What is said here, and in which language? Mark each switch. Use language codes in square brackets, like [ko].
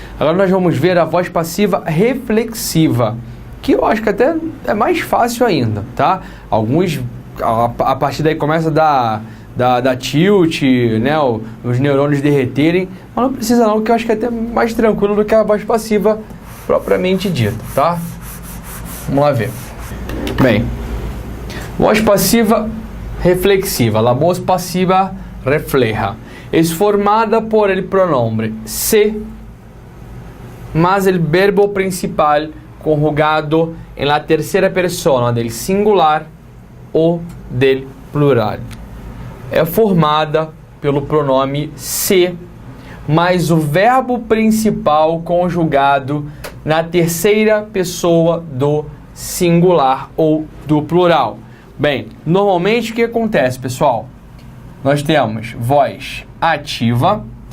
[pt] Agora nós vamos ver a voz passiva reflexiva, que eu acho que até é mais fácil ainda, tá? Alguns, a partir daí começa a dar tilt, né? Os neurônios derreterem, mas não precisa não, que eu acho que é até mais tranquilo do que a voz passiva propriamente dita, tá? Vamos lá ver. [es] Bem, voz passiva reflexiva, la voz passiva refleja, es formada por el pronombre se más el verbo principal conjugado en la tercera persona del singular ou del plural. [pt] É formada pelo pronome se mais o verbo principal conjugado na terceira pessoa do singular ou do plural. Bem, normalmente o que acontece, pessoal? Nós temos voz ativa.